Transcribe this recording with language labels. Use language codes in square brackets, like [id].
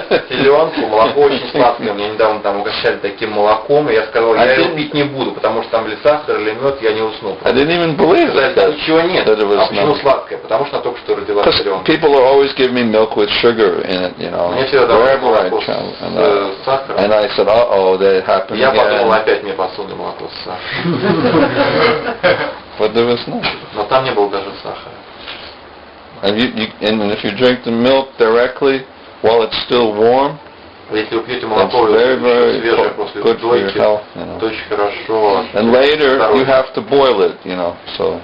[ru] Селенку, молоко очень сладкое. Мне недавно там угощали таким молоком, и я сказал, я его пить не буду, потому что там или сахар, или мед, я не усну. [en] I didn't even believe it. [ru] Ничего нет. А почему сладкое? Потому что только что родилась селенка. [en] People are always giving me milk with sugar in it, wherever I travel. And I said, that happened again. [ru] Я подумал, опять мне посунули молоко с сахаром. [en] But there was no. [ru] Но там не было даже сахара. [en] And if you drink the milk directly while it's still warm, [ru] если вы пьете молоко свежее после дойки, то очень хорошо. [en] And later you have to boil it, so.